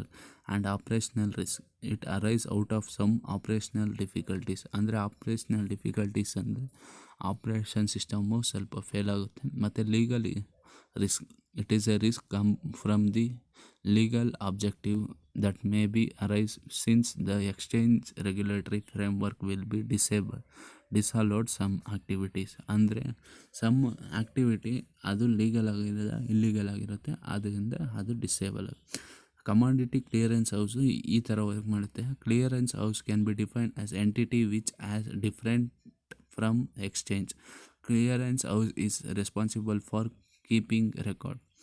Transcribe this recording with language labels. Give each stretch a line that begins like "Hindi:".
English: And operational risk, it arise out of some operational difficulties.
Kannada: ಅಂದರೆ ಆಪ್ರೇಷ್ನಲ್ difficulties ಅಂದರೆ operation system ಸ್ವಲ್ಪ fail ಆಗುತ್ತೆ. ಮತ್ತು
English: Legally risk, it is a risk come from the legal objective that may be arise since the exchange regulatory framework will be disallowed some activities.
Kannada: ಅಂದರೆ some activity ಅದು illegal ಆಗಿರುತ್ತೆ, ಆದ್ದರಿಂದ ಅದು disable. Commodity clearance house ಈ ಥರ work ಮಾಡುತ್ತೆ.
English: Clearance house can be defined as entity which as different from exchange. Clearance house is responsible for keeping record.